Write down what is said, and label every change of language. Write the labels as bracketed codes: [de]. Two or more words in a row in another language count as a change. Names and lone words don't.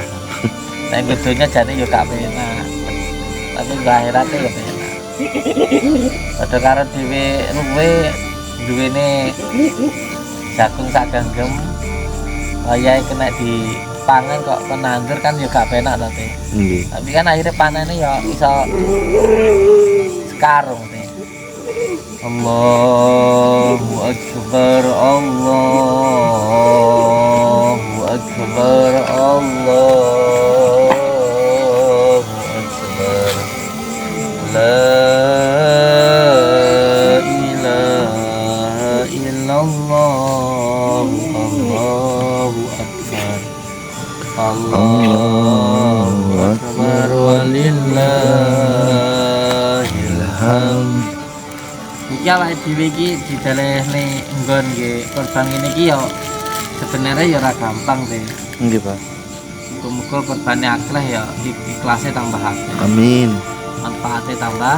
[jv] Nek nggih donya jane ya gak penak. Tapi nggih akhirat ya penak. Padha karo dhewe luwe duwene jagung sak genggam. Wayahe kena dipangan kok penandur kan ya gak penak to, Teh. Nggih. [id] Tapi kan akhirnya panennya [jv] ya iso sekarung Teh. [ar] الله أكبر، الله أكبر، الله أكبر. لا إله إلا الله، الله أكبر. الله أكبر ولله الحمد. [jv] Iki awake dhewe iki didelehne nggon nggih korban ngene iki ya sebenarnya ya ora gampang Teh. Nggih, Pak. Muga-muga korbane akeh ya ikhlasé tambah akeh. Amin. Manfaate tambah.